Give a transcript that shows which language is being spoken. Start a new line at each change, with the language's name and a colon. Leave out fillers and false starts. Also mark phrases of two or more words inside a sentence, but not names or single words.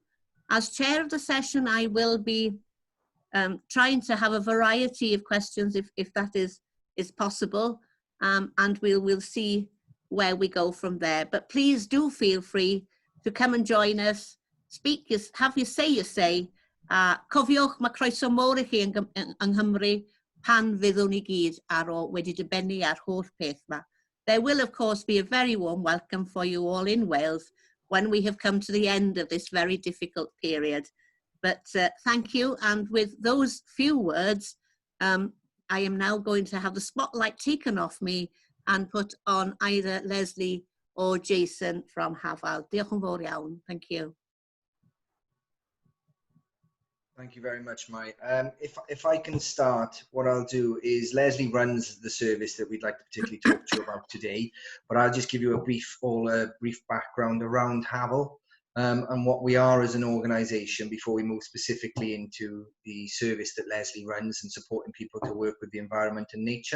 English: As chair of the session, I will be trying to have a variety of questions if that is possible, and we'll see where we go from there. But please do feel free to come and join us, speak, have your say.
Welsh: Cofiwch, mae croeso mawr I chi yng Nghymru pan fyddwn ni gyd wedi dibynnu ar holl peth ma.
English: There will of course be a very warm welcome for you all in Wales when we have come to the end of this very difficult period. But thank you, and with those few words, I am now going to have the spotlight taken off me and put on either Lesley or Jason from Hafal.
Welsh: Diolch yn fawr iawn.
English: Thank you. Thank you very much, Mai. If I can start, what I'll do is Lesley runs the service that we'd like to particularly talk to you about today, but I'll just give you a brief background around Hafal and what we are as an organisation before we move specifically into the service that Lesley runs and supporting people to work with the environment and nature.